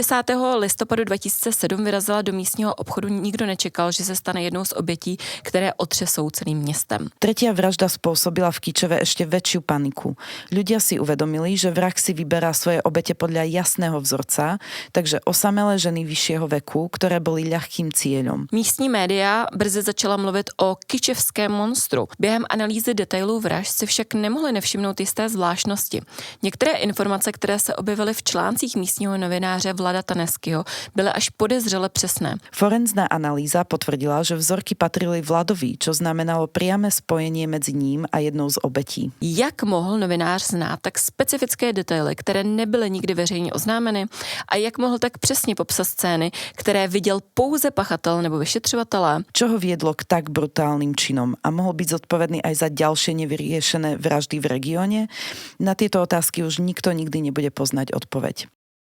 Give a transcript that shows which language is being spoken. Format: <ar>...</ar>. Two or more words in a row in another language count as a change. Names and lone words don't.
<cs>10. listopadu 2007 vyrazila do místního obchodu. Nikdo nečekal, že se stane jednou z obětí, které otřesou celým městem.</cs> <sk>Tretia vražda spôsobila v Kičeve ešte väčšiu paniku. Ľudia si uvedomili, že vrah si vyberá svoje obete podľa jasného vzorca, takže osamelé ženy vyššieho veku, ktoré boli ľahkým cieľom.</sk> <cs>Místní média brzy začala mluvit o kičevském monstru. Během analýzy detailů vražd si však nemohli nevšimnout jisté zvláštnosti. Některé informace, které se objevily v článcích místního novináře Vlada Taneskyho, byly až podezřele přesné.</cs> <sk>Forenzná analýza potvrdila, že vzorky patrili Vladovi, čo znamenalo priame spojenie medzi ním a jednou z obetí.</sk> <cs>Jak mohl novinář znát tak specifické detaily, které nebyly nikdy veřejně oznámeny, a jak mohl tak přesně popsat scény, které viděl pouze pachatel nebo vyšetřovatelé?</cs> <sk>Čo ho viedlo k tak brutálnym činom a mohol byť zodpovedný aj za ďalšie nevyriešené vraždy v regióne? Na tieto otázky už nikto nikdy nebude poznať odpoveď.</sk>